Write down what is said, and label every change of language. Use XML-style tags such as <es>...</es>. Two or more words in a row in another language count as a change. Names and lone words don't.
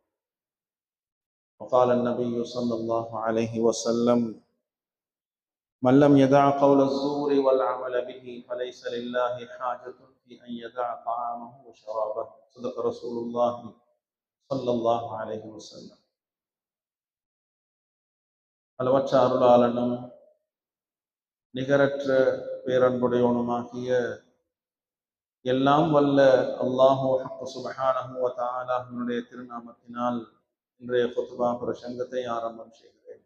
<ar>وقال النبي صلى الله عليه وسلم: من لم يدع قول الزور والعمل به فليس لله حاجة في أن يدع طعامه وشرابه. صدق رسول الله صلى الله عليه وسلم.</ar> <ta>அளவற்ற அருளாளனும் நிகரற்ற பேரன்புடையவனுமாகிய எல்லாம் வல்ல</ta> <ar>الله سبحانه و تعالى</ar> <ta>திருநாமத்தினால் இன்றைய குத்பா பிரசங்கத்தை ஆரம்பம் செய்கிறேன்.</ta>